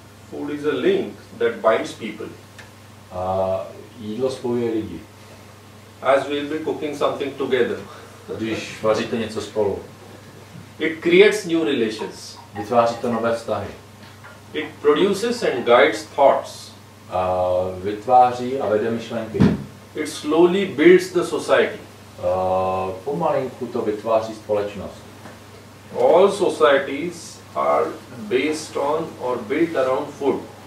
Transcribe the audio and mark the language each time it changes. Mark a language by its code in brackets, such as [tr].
[en] Food is a link that binds people. [cs] A jídlo spojuje lidi. [en] As we'll be cooking something together. [cs] Když vaříte něco spolu. [en] It creates new relations. [cs] Vytváří to nové vztahy. [en] It produces and guides thoughts. [cs] A vytváří a vede myšlenky. [en] It slowly builds the society. [cs] Pomalinku to vytváří společnost. [en] All societies are based on or built around food.